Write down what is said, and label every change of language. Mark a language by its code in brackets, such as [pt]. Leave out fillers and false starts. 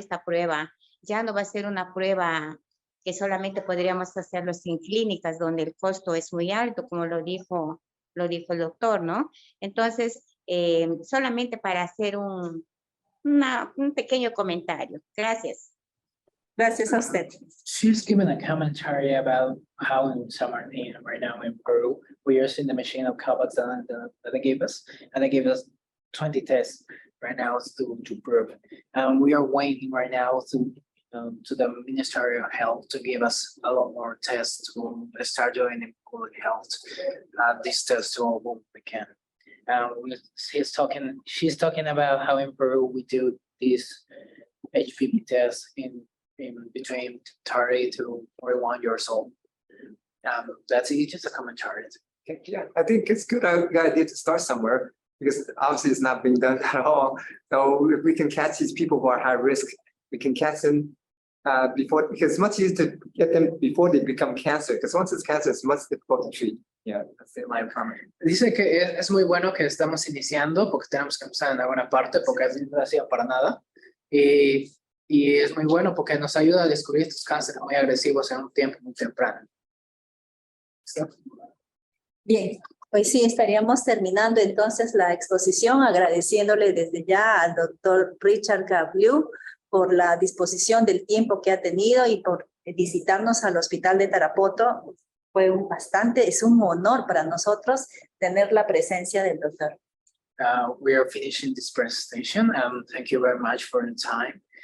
[es] Esta prueba ya no va a ser una prueba que solamente podríamos hacerlo sin clínicas, donde el costo es muy alto, como lo dijo el doctor, ¿no? Entonces, solamente para hacer un pequeño comentario. Gracias. Gracias a usted. [en] She's given a commentary about how in San Martin right now in Peru, we are using the machine of Causan that they gave us, and they gave us 20 tests right now to prove. We are waiting right now to the Ministry of Health to give us a lot more tests to start doing in public health. These tests to all whom we can. She's talking about how in Peru we do these HPV tests in between 30 to 41 years old. That's just a commentary. Yeah, I think it's good idea to start somewhere, because obviously it's not being done at all. So if we can catch these people who are high risk, we can catch them before, because it's much easier to get them before they become cancer, because once it's cancer, it's much difficult to treat. Yeah, that's my comment. [es] Dice que es muy bueno que estamos iniciando, porque tenemos que empezar en alguna parte, porque no hacía para nada. Y es muy bueno porque nos ayuda a descubrir estos cánceres muy agresivos en un tiempo muy temprano. Bien, Pues sí, estaríamos terminando entonces la exposición, agradeciéndole desde ya al doctor Richard Kao Liu por la disposición del tiempo que ha tenido y por visitarnos al Hospital de Tarapoto. Es un honor para nosotros tener la presencia del doctor. [en] We are finishing this presentation, and thank you very much for the time.